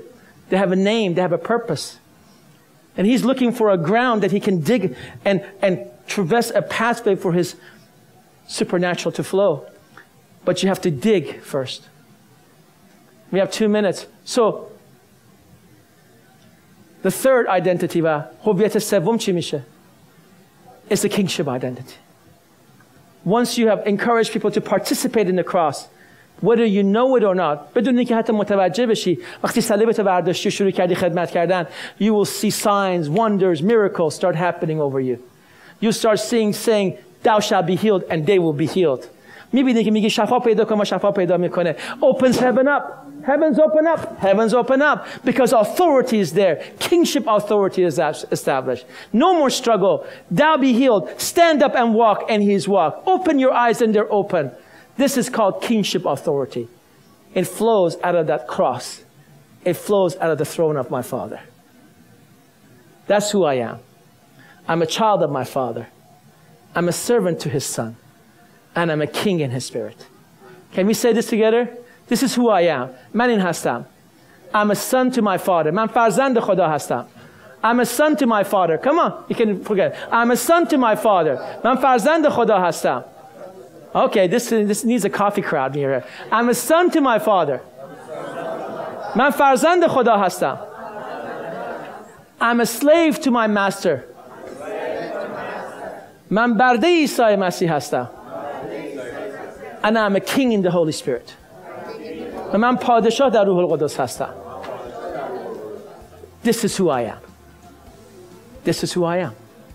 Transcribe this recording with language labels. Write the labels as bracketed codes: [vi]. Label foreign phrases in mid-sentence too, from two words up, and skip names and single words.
[en] They have a name, they have a purpose. And he's looking for a ground that he can dig and traverse a pathway for his supernatural to flow. But you have to dig first. We have 2 minutes. So, the third identity [fa] و هویت سوم چی میشه؟ [en] It's the kingship identity. Once you have encouraged people to participate in the cross, whether you know it or not, [fa] بدون اینکه حتی متوجه بشی، وقتی صلیبت برداشتی و شروع کردی خدمت کردن, [en] you will see signs, wonders, miracles start happening over you. You start saying, thou shalt be healed, and they will be healed. [fa] میبینی که میگی شفا پیدا کن و شفا پیدا میکنه. [en] Opens heaven up. Heavens open up. Heavens open up. Because authority is there. Kingship authority is established. No more struggle. Thou be healed. Stand up and walk, and he is walked. Open your eyes, and they're open. This is called kingship authority. It flows out of that cross. It flows out of the throne of my Father. That's who I am. I'm a child of my Father. I'm a servant to his Son. And I'm a king in his spirit. Can we say this together? This is who I am. [fa] من این هستم. [en] I'm a son to my Father. [fa] من فرزند خدا هستم. [en] I'm a son to my Father. Come on, you can forget. I'm a son to my Father. [fa] من فرزند خدا هستم. [en] Okay, this needs a coffee crowd here. I'm a son to my Father. [fa] من فرزند خدا هستم. [en] I'm a slave to my master. [fa] من برده عیسی مسیح هستم. [en] And I'm a king in the Holy Spirit. [fa] و من پادشاه در روح القدس هستم. [en] This is who I am. This is who I am.